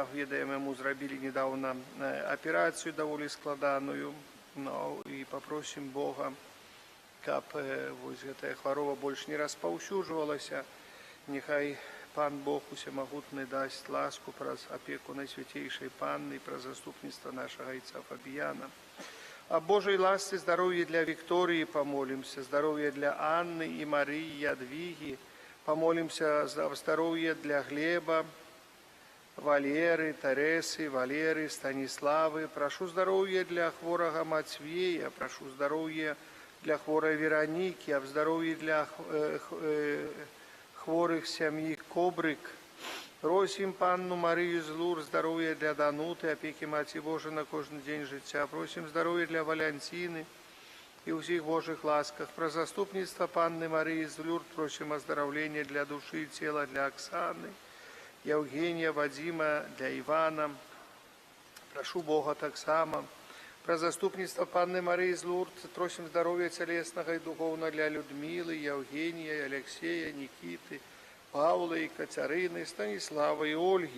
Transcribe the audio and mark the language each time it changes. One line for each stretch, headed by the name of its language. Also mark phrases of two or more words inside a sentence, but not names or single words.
Belarusian: Ведаем, яму зрабілі недавно аперацыю даволі складаную. І папросім Бога, каб вось гэтая хвароба больш не распаўсюджвалася. Нехай Пан Бог усемагутны дасць ласку праз апеку Найсвятейшай Панны, праз заступніцтва нашага айца Фабіяна.
Russian: О Божьей ласце, здоровье для Виктории помолимся, здоровье для Анны и Марии, Ядвиги. Помолимся за здоровье для Глеба, Валеры, Тересы, Валеры, Станиславы. Прошу здоровья для хворого Матвея, прошу здоровья для хворой Вероники, а здоровье для хворых семьи Кобрик. Просим Панну Марию з Лурд, здоровья для Дануты, опеки Маці Божией
Ukrainian: на кожен день життя.
Russian: Просим здоровья для Валентины и усіх Божьих ласках.
Ukrainian: Про заступництво
Russian: Панны Марии з Лурд просим оздоровления для души и тела для Оксаны, Евгения, Вадима, для Ивана. Прошу Бога так само.
Ukrainian: Про заступництво
Russian: Панны Марии з Лурд просим здоровья телесного и духовного для Людмилы, Евгения, Алексея, Никиты, Павла, Екатерины, Станислава и Ольги.